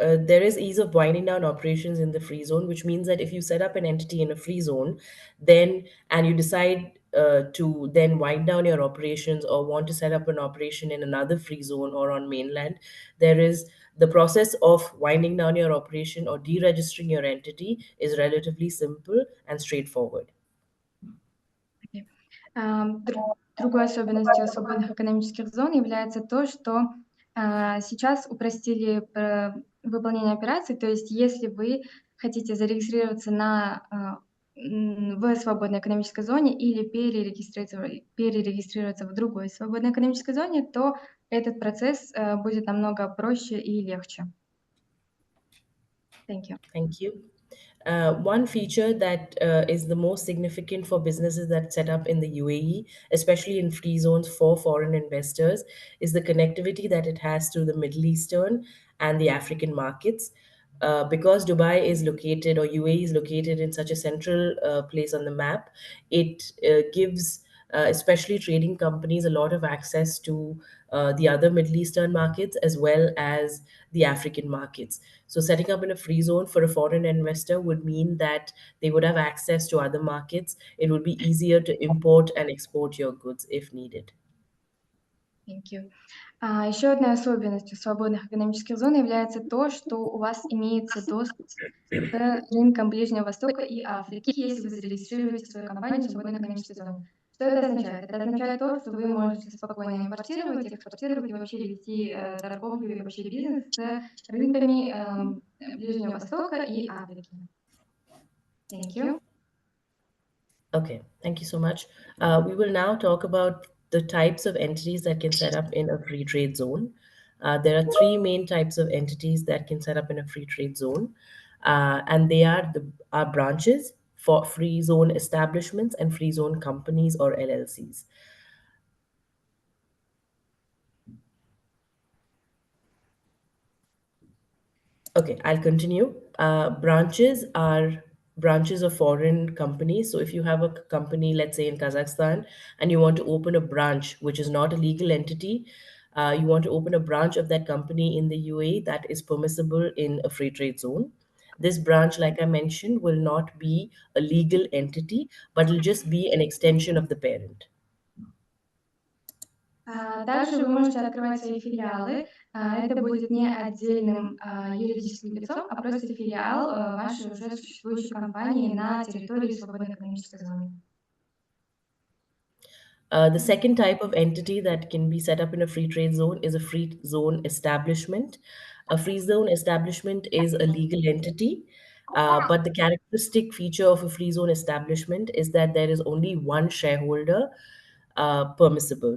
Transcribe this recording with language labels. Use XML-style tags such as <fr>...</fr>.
<en>There is ease of winding down operations in the free zone, which means that if you set up an entity in a free zone, and you decide to then wind down your operations or want to set up an operation in another free zone or on mainland, there is the process of winding down your operation or deregistering your entity is relatively simple and straightforward.</en> <ru>Другой особенностью свободных экономических зон является то, что сейчас упростили выполнение операций. То есть если вы хотите зарегистрироваться в свободной экономической зоне или перерегистрироваться в другой свободной экономической зоне, то этот процесс будет намного проще и легче.</ru> <en>Thank you. Thank you. One feature that is the most significant for businesses that set up in the UAE, especially in free zones for foreign investors, is the connectivity that it has to the Middle Eastern and the African markets. Because Dubai is located, or UAE is located in such a central place on the map, it gives especially trading companies a lot of access to the other Middle Eastern markets as well as the African markets. So setting up in a free zone for a foreign investor would mean that they would have access to other markets. It would be easier to import and export your goods if needed. Thank you.</en> <ru>Еще одной особенностью свободных экономических зон является то, что у вас имеется доступ к рынкам Ближнего Востока и Африки, если вы зарегистрируете свою компанию в свободной экономической зоне. Что это означает? Это означает то, что вы можете спокойно импортировать, экспортировать и вообще вести торговлю и вообще бизнес с рынками Ближнего Востока и Африки.</ru> <en>Thank you. Okay, thank you so much. We will now talk about the types of entities that can set up in a free trade zone. There are three main types of entities that can set up in a free trade zone, and they are branches, for free zone establishments, and free zone companies or LLCs. Okay, I'll continue. Branches are branches of foreign companies. So if you have a company, let's say in Kazakhstan, and you want to open a branch, which is not a legal entity, you want to open a branch of that company in the UAE, that is permissible in a free trade zone. This branch, like I mentioned, will not be a legal entity, but will just be an extension of the parent.</en> <ru>Также вы можете открывать свои филиалы. Это будет не отдельным юридическим лицом, а просто филиал вашей уже существующей компании на территории свободной экономической зоны.</ru> <en>The second type of entity that can be set up in a free trade zone is a free zone establishment. A free zone establishment is a legal entity, but the characteristic feature of a free zone establishment is that there is only one shareholder permissible.</en>